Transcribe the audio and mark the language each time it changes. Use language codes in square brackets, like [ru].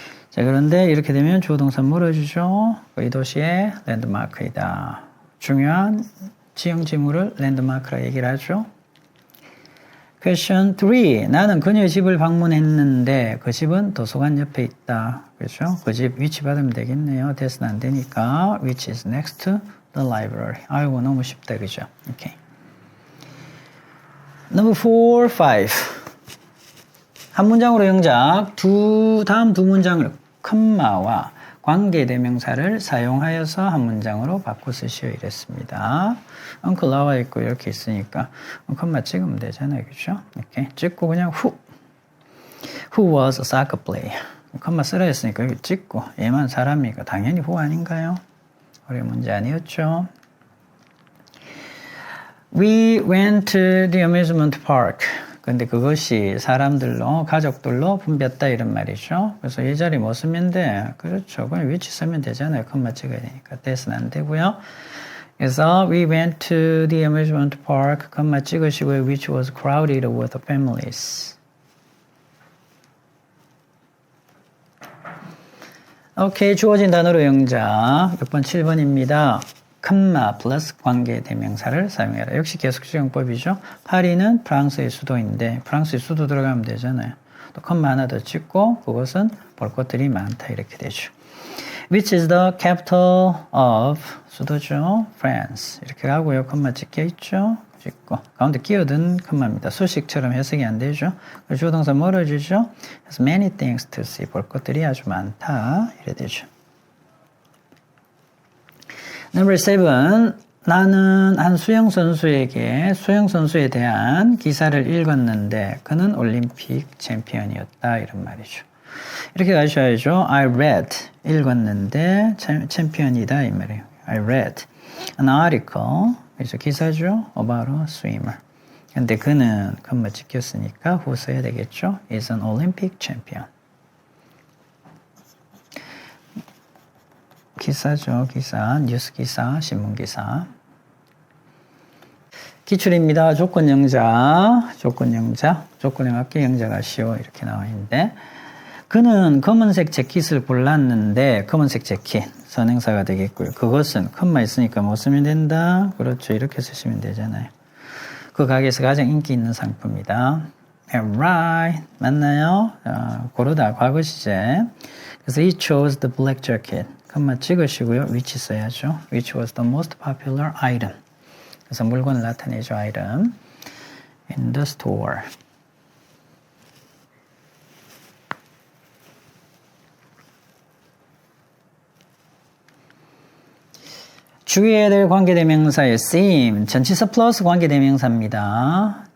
[ko] 자, 그런데 이렇게 되면 주어동사 물어주죠. 이 도시의 랜드마크이다. 중요한 지형 지물을 랜드마크라 얘기를 하죠. [en] Question 3. [ko] 나는 그녀의 집을 방문했는데 그 집은 도서관 옆에 있다. 그렇죠? 그 집 위치 받으면 되겠네요. 대수는 안 되니까 [en] which is next to the library. [ko] 아이고 너무 쉽다. 그죠? 오케이. [en] Number 4, 5. [ko] 한 문장으로 영작. 다음 두 문장을 컴마와 관계대명사를 사용하여서 한 문장으로 바꿔 쓰시오 이랬습니다. uncle 나와 있고 이렇게 있으니까 컴마 찍으면 되잖아요. 그렇죠? 이렇게 찍고 그냥 [en] who was a soccer player. [ko] 컴마 쓰라 했으니까 여기 찍고 얘만 사람이니까 당연히 who 아닌가요? 어려운 문제 아니었죠? [en] We went to the amusement park. [ko] 근데 그것이 사람들로, 가족들로 붐볐다 이런 말이죠. 그래서 이 자리 뭐 쓰면 돼? 그렇죠. 그냥 위치 쓰면 되잖아요. 컴마 찍어야 되니까. that은 안 되고요. [en] 그래서 we went to the amusement park. [ko] 컴마 찍으시고요. [en] which was crowded with families. [ko] 오케이. 주어진 단어로 영작. 6번, 7번입니다. 컴마 플러스 관계대명사를 사용해라. 역시 계속적용법이죠. 파리는 프랑스의 수도인데 프랑스의 수도 들어가면 되잖아요. 또 컴마 하나 더 찍고 그것은 볼 것들이 많다 이렇게 되죠. [en] Which is the capital of [ko] 수도죠. France. 이렇게 가고요. 컴마 찍혀 있죠. 찍고 가운데 끼어든 컴마입니다. 수식처럼 해석이 안 되죠. 주어동사 멀어지죠. [en] 그래서 many things to see. [ko] 볼 것들이 아주 많다 이래 되죠. [en] Number 7. [ko] 나는 한 수영선수에 대한 기사를 읽었는데 그는 올림픽 챔피언이었다 이런 말이죠. 이렇게 가셔야죠. [en] I read [ko] 읽었는데 챔피언이다 이 말이에요. [en] I read an article [ko] 그래서 기사죠. [en] about a swimmer. [ko] 근데 그는 컴마 찍혔으니까 who 써야 되겠죠. [en] is an Olympic champion. [ko] 기사죠. 기사, 뉴스 기사, 신문 기사. 기출입니다. 조건 영작, 조건에 맞게 영작하시오. 이렇게 나와 있는데 그는 검은색 재킷을 골랐는데 검은색 재킷, 선행사가 되겠고요. 그것은 컴마 있으니까 뭐 쓰면 된다? 그렇죠. 이렇게 쓰시면 되잖아요. 그 가게에서 가장 인기 있는 상품이다. [en] Right. [ko] 맞나요? 고르다, 과거 시제. [en] 그래서 he chose the black jacket. [ko] 컴마 찍으시고요. which 써야죠. [en] which was the most popular item. [ko] 그래서 물건을 나타내죠. [en] item in the store. [ko] 주의해야 될 관계대명사의 seem. 전치사 플러스 관계대명사입니다.